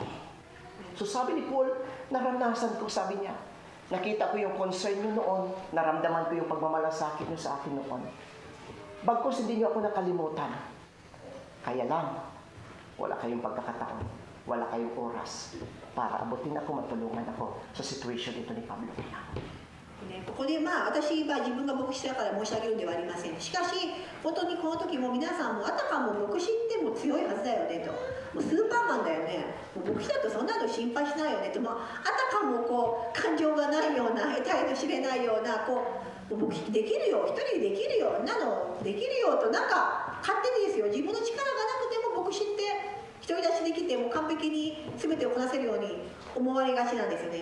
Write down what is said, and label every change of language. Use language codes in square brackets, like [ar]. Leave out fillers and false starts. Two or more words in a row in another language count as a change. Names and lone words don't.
[tl] So sabi ni Paul, naranasan ko, sabi niya, nakita ko yung concern niyo noon, naramdaman ko yung pagmamalasakit niyo sa akin noon. Bagkus hindi niyo ako nakalimutan. Kaya lang, wala kayong pagkakataon, wala kayong oras para abutin ako, matulungan ako sa situation ito ni Pablo. [ja] ここで私は自分が牧師だから申し上げるんではありません。しかし本当にこの時も皆さんもあたかも牧師っても強いはずだよねと、もうスーパーマンだよね、もう牧師だとそんなの心配しないよねと、あたかも感情がないような得体の知れないようなもう牧師できるよ、一人でできるよ、なのできるよとなんか勝手にですよ、自分の力がなくても牧師って独り立ちできても完璧に全てをこなせるように思われがちなんですよね。